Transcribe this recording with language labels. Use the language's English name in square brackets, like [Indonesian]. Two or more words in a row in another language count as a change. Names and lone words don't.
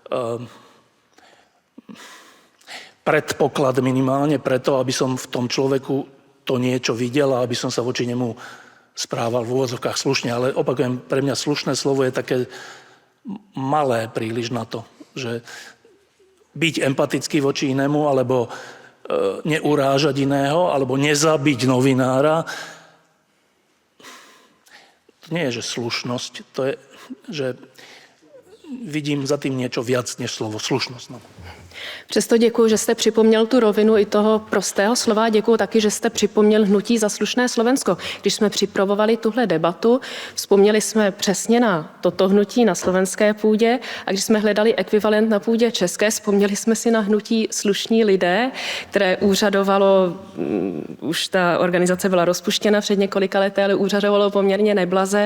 [Slovak] predpoklad minimálne preto, aby som v tom človeku to niečo videl a aby som sa voči nemu správal v úvodzovkách slušne, ale opakujem, pre mňa slušné slovo je také malé príliš na to, že byť empatický voči inému, alebo neurážať iného, alebo nezabiť novinára, To nie je, že slušnosť, to je, že vidím za tým niečo viac než slovo slušnosť. No. [Czech] Přesto děkuji, že jste připomněl tu rovinu i toho prostého slova. Děkuji taky, že jste připomněl hnutí za slušné Slovensko. Když jsme připravovali tuhle debatu, vzpomněli jsme přesně na toto hnutí na slovenské půdě a když jsme hledali ekvivalent na půdě české, vzpomněli jsme si na hnutí Slušní lidé, které úřadovalo, už ta organizace byla rozpuštěna před několika lety, ale úřadovalo poměrně neblaze.